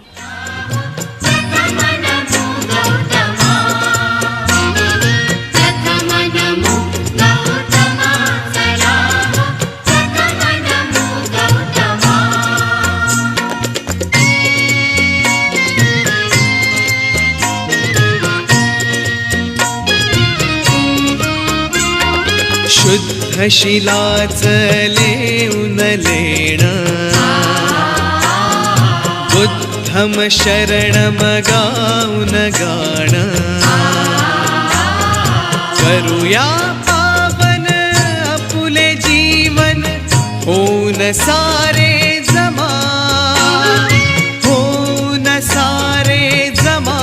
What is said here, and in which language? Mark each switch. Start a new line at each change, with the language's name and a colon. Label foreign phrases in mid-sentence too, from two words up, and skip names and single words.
Marathi: प्रथम नमो गौतमा प्रथम नमो गौतमा चला प्रथम नमो गौतमा शुद्ध शिलाच लेऊन लेण
Pali: बुद्धम शरणम
Marathi: गाऊन गाण करूया पावन आपुले जीवन होऊन सारे जमा होऊन सारे जमा